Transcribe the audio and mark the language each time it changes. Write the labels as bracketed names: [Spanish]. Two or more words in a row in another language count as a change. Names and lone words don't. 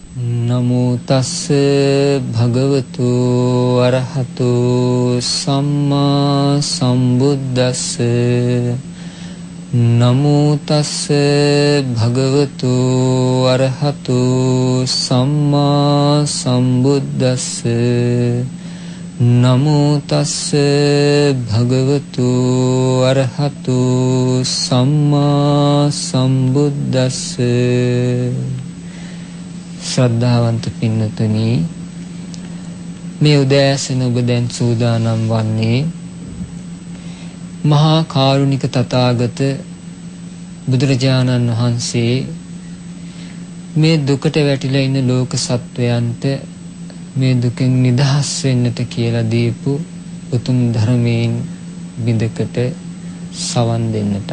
[Pali] නමෝ තස්ස භගවතු අරහතු සම්මා සම්බුද්දස්ස නමෝ තස්ස භගවතු අරහතු සම්මා සම්බුද්දස්ස නමෝ තස්ස භගවතු අරහතු සම්මා සම්බුද්දස්ස. [Sinhala] ශ්‍රද්ධාවන්ත පින්නතුනි, මේ උදෑසන ඔබ දැන් සූදානම් වන්නේ මහා කාරුණික තථාගත බුදුරජාණන් වහන්සේ මේ දුකට වැටිලා ඉන්න ලෝක සත්වයන්ට මේ දුකෙන් නිදහස් වෙන්නට කියලා දීපු උතුම් ධර්මයෙන් බිඳකට සවන් දෙන්නටයි.